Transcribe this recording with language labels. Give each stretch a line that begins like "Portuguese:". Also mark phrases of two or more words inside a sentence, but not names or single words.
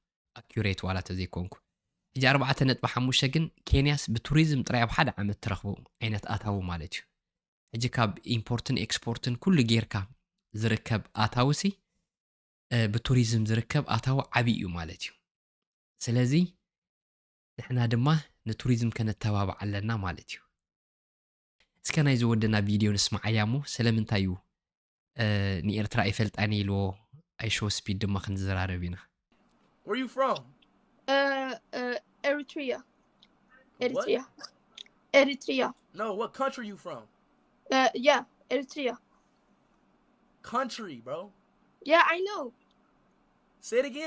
Tigrinya: ኣኪሬት ዋላ ተዘይኮንኩ ሕጂ 4.5 ግን ኬንያስ ብቱሪዝም ጥራይ ኣብ ሓደ ዓመት ትረኽቦ ዓይነት ኣታዊ ማለት እዩ ሕጂ ካብ ኢምፖርትን ኤክስፖርትን ኩሉ ጌርካ ዝርከብ ኣታውሲ ብቱሪዝም ዝርከብ ኣታዊ ዓብይ እዩ ማለት እዩ ስለዚ ንሕና ድማ ንቱሪዝም ከነተባብዕ ኣለና ማለት እዩ እስከ ናይ ዝወደና ቪድዮ ንስማዓያ ሞ ስለምንታይ እዩ ንኤርትራ ኣይፈልጣኒ ኢልዎ ኣይሾ ስፒድ ድማ ክንዘራረብ ኢና
English: Where you from? Eritrea. What? Eritrea. No, what country you from? Yeah, Eritrea. Country, bro. Yeah, I know. Say it again.